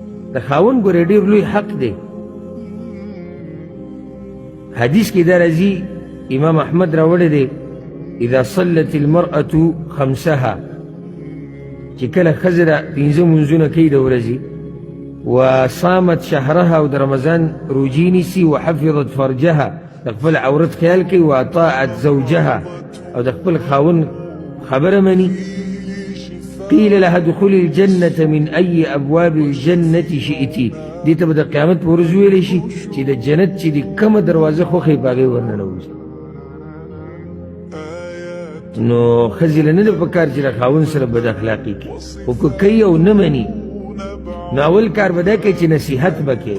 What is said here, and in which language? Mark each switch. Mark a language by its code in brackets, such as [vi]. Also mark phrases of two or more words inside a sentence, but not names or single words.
[ps] د خاوند ګورې ډېر لوی حق دی. حدیث کې دا راځي، امام احمد راوړی دی، [ar] اذا صلت المرأة خمسها، [ps] چې کله ښځه د پنځه مونځونه کوي د ورځې، [ar] وصامت شهرها، [ps] او د رمضان روجې نیسي، [ar] وحفظت فرجها، [ps] د خپل عورت خیال کوي، [ar] واطاعت زوجها، [ps] او د خپل خاوند خبره مني، [ar] قیل لها ادخلي الجنة من أي أبواب الجنة شئتي، [ps] دې ته به د قیامت په ورځ ویلی شي چې د جنت چې د کومه دروازه خوښوي په هغې ورننوځي. نو ښځې له نه ده په کار چې د خاوند سره بد اخلاقي کوي، خو که کوي او نه مني نو اول کار به دا کوي چې نصیحت به کوي.